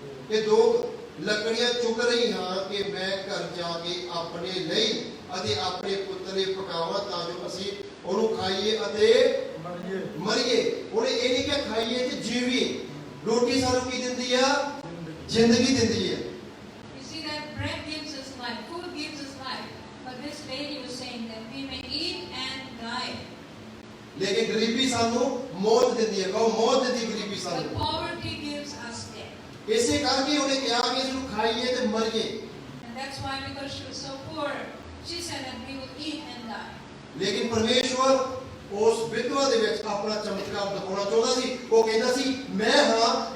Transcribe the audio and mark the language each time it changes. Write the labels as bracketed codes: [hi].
[pa] ਇਹ ਦੋ ਲੱਕੜੀਆਂ ਚੁੱਕ ਰਹੀ ਹਾਂ ਕਿ ਮੈਂ ਘਰ ਜਾ ਕੇ ਆਪਣੇ ਲਈ ਅਤੇ ਆਪਣੇ ਪੁੱਤਰ ਲਈ ਪਕਾਵਾਂ ਤਾਂ ਜੋ ਅਸੀਂ ਉਹਨੂੰ ਖਾਈਏ ਅਤੇ ਮਰੀਏ ਉਹਨੇ ਇਹ ਨਹੀਂ ਕਿ ਖਾਈਏ ਤੇ ਜੀਵੀਏ ਰੋਟੀ ਸਾਨੂੰ ਕੀ ਦਿੰਦੀ ਆ ਜ਼ਿੰਦਗੀ ਦਿੰਦੀ ਹੈ [en] You see that bread gives us life, food gives us life, but this lady was saying that we may eat and die. [pa] ਲੇਕਿਨ ਗਰੀਬੀ ਸਾਨੂੰ ਮੌਤ ਦਿੰਦੀ ਹੈ ਕਹੋ ਮੌਤ ਦਿੰਦੀ ਗਰੀਬੀ [en] But [pa] ਸਾਨੂੰ [en] poverty gives us death. [pa] ਇਸੇ ਕਰਕੇ ਉਹਨੇ ਕਿਹਾ ਕਿ ਇਸ ਨੂੰ ਖਾਈਏ ਤੇ ਮਰੀਏ [en] And that's why because she was so poor, she said that we would eat and die. [pa] ਲੇਕਿਨ ਪਰਮੇਸ਼ਵਰ ਉਸ ਵਿਧਵਾ ਦੇ ਵਿੱਚ ਆਪਣਾ ਚਮਤਕਾਰ ਦਿਖਾਉਣਾ ਚਾਹੁੰਦਾ ਸੀ ਉਹ ਕਹਿੰਦਾ ਸੀ ਮੈਂ ਹਾਂ